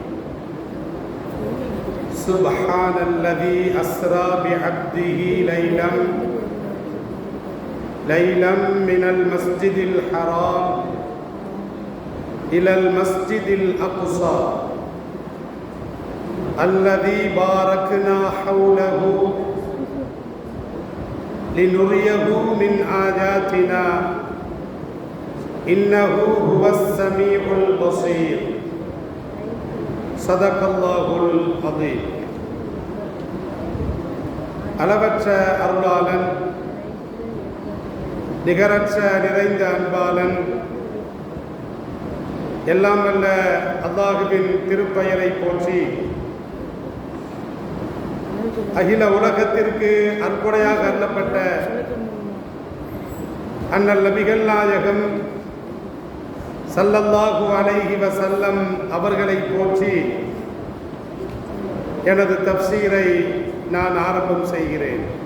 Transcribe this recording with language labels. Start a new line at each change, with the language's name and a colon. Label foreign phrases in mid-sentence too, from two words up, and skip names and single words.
Arabic: سبحان الذي أسرى بعبده ليلا من المسجد الحرام إلى المسجد الأقصى الذي باركنا حوله لنريه من آياتنا إنه هو السميع البصير. صدق الله العظيم.
Tamil: அளவற்ற அருளாளன் நிகரற்ற நிறைந்த அன்பாளன் எல்லாம் வல்ல அல்லாஹுவின் திருப்பெயரை போற்றி அகில உலகத்திற்கு அற்புடையாக அருளப்பட்ட அண்ணல் நபிகள் நாயகம்
Arabic: صلى الله عليه وسلم
Tamil: அவர்களை போற்றி எனது தஃப்சீரை நான் ஆரம்பம் செய்கிறேன்.